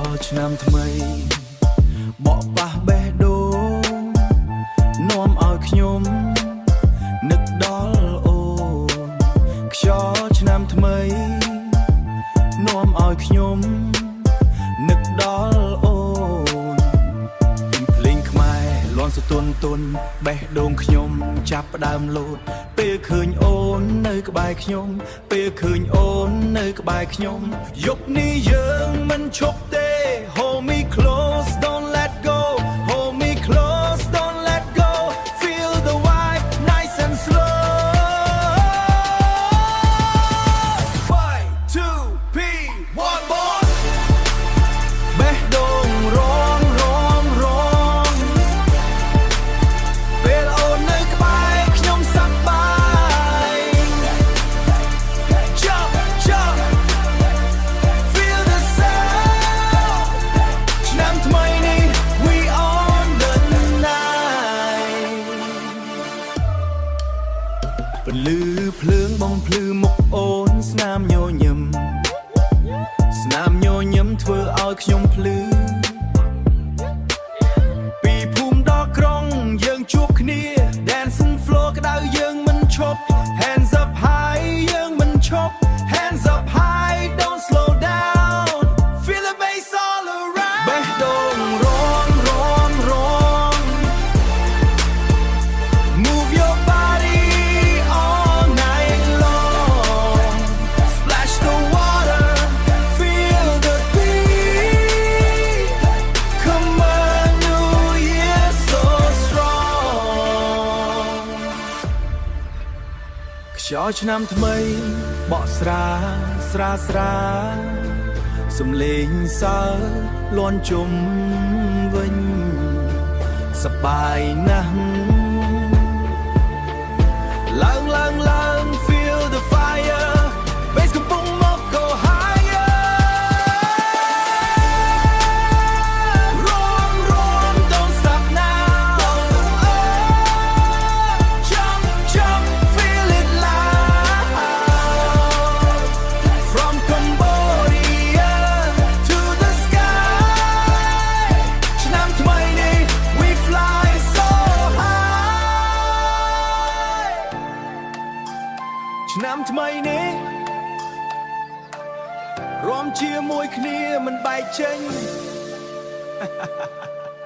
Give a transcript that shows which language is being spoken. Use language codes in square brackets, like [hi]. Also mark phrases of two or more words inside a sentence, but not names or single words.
[km] ឆ្នាំថ្មីបកប៉ះបេះដូងនាំឲ្យខ្ញុំនឹកដល់អូនខ្យល់ឆ្នាំថ្មីនាំឲ្យខ្ញុំនឹកដល់ អូនពីភ្លេងខ្មែរលាន់សទុនបេះដូងខ្ញុំចាប់ផ្ដើមលោតពេលឃើញ អូននៅក្បែរខ្ញុំពេលឃើញអូននៅក្បែរខ្ញុំយប់នេះយើងមិនឈប់ទេ [en] Hold me close don't let go Hold me close don't let go Feel the vibe nice and slow [km] 5 2 3 1 more បេះដូងរងពេលអូននៅក្បែរខ្ញុំសប្បាយ [en] Jump Feel the sound [km] ឆ្នាំថ្មីនេះ [en] We on the night [km] ពលឺភ្លើងបំភ្លឺមុខអូនស្នាមញញឹម ធ្វើឲ្យខ្ញុំភ្លឺពីភូមិដល់ក្រុងយើងជួបគ្នា [en] Dancing floor [km] ក្តៅយើងមិនឈប់ [en] Hands up high [km] យើងមិនឈប់ [en] Hands up high don't slow down Feel the bass all around [km] បេះដូងរង [en] Move your body all night long Splash the water Feel the beat Come on New Year so [km] strong ខ្យល់ឆ្នាំថ្មីបកស្រាសំឡេងសើលាន់ជុំវិញសប្បាយណាស់ឡើង [en] Feel the fire [km] Bass កំពុងមក [en] Go higher Roam Don't stop now Jump Feel it loud From Cambodia to the sky [km] ឆ្នាំថ្មីនេះ [en] We fly so high [km] ឆ្នាំថ្មីនេះរួមជាមួយគ្នាមិនបែកចេញ